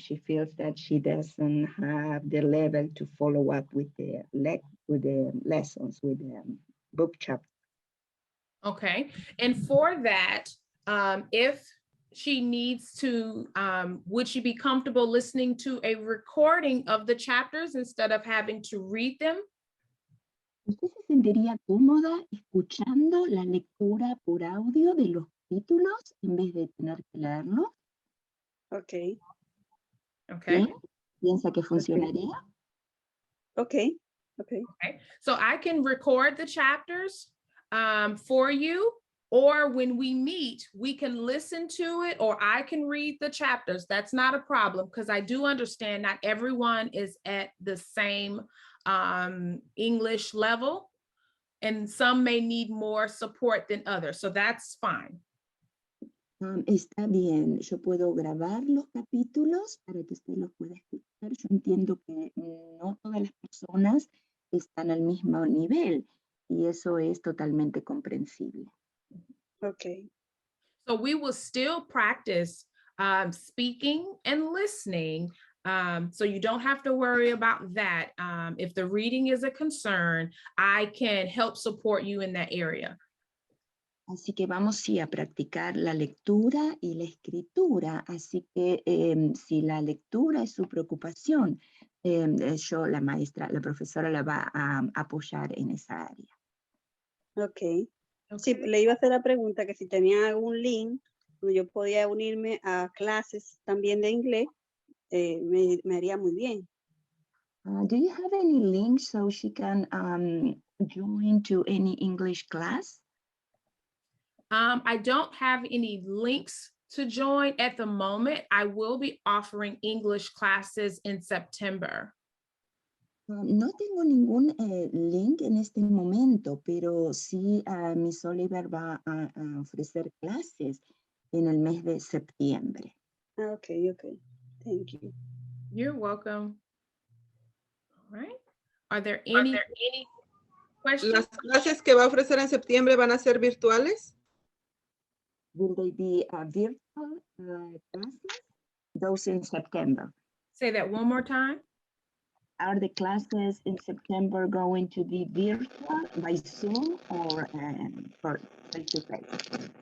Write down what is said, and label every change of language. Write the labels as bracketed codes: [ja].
[en] She feels that she doesn't have the level to follow up with the lessons, with the book chapter. Okay, and for that, if she needs to, would she be comfortable listening to a recording of the chapters instead of having to read them? [es] ¿Usted se sentiría cómoda escuchando la lectura por audio de los títulos en vez de tener que leerlo? [en] Ok. Okay. [es] ¿Bien? ¿Piensa que funcionaría? [en] Ok. Okay, so I can record the chapters for you, or when we meet, we can listen to it, or I can read the chapters. That's not a problem, because I do understand not everyone is at the same English level, and some may need more support than others, so that's fine. [es] Está bien, yo puedo grabar los capítulos para que usted los pueda escuchar. Yo entiendo que no todas las personas están al mismo nivel y eso es totalmente comprensible. [en] Ok. So we will still practice speaking and listening. So you don't have to worry about that. If the reading is a concern, I can help support you in that area. [es] Así que vamos sí a practicar la lectura y la escritura. Así que si la lectura es su preocupación, yo, la maestra, la profesora la va a apoyar en esa área. [en] Ok. [es] Sí, le iba a hacer la pregunta que si tenía algún link donde yo podía unirme a clases también de inglés, me haría muy bien. [en] Do you have any links so she can join to any English class? I don't have any links to join at the moment. I will be offering English classes in September. [es] No tengo ningún link en este momento, pero sí Miss Oliver va a ofrecer clases en el mes de septiembre. [en] Okay, okay. Thank you. You're welcome. All right. Are there any questions? [es] ¿Las clases que va a ofrecer en septiembre van a ser virtuales? [en] Will they be virtual classes? Those in September. Say that one more time. Are the classes in September going to be virtual by Zoom or face-to-face?